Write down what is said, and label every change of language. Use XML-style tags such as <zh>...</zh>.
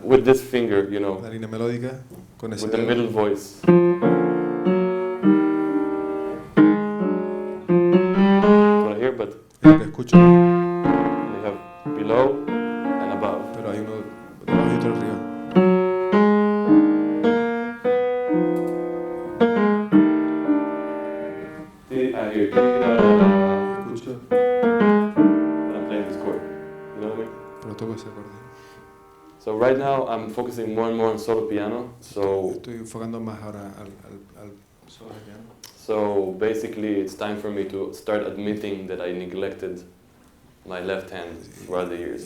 <en>with this finger, you know,</en> <es>línea melódica con ese</es> <en>with the</en> <es>dedo.</es> <en>middle voice. That's what I hear, but</en> <es>Es lo que escucho,</es> <en>they have below and above.</en> <es>pero hay uno debajo y otro arriba.</es> <en>I hear</en> <es>Escucho,</es> <en>when I'm playing this chord. You know what I mean?</en> <es>pero toco ese acorde.</es> <en>So right now I'm focusing more and more on solo piano. So</en> <es>Estoy enfocando más ahora al solo de piano.</es> <en>so basically it's time for me to start admitting that I neglected my left hand throughout the years.</en>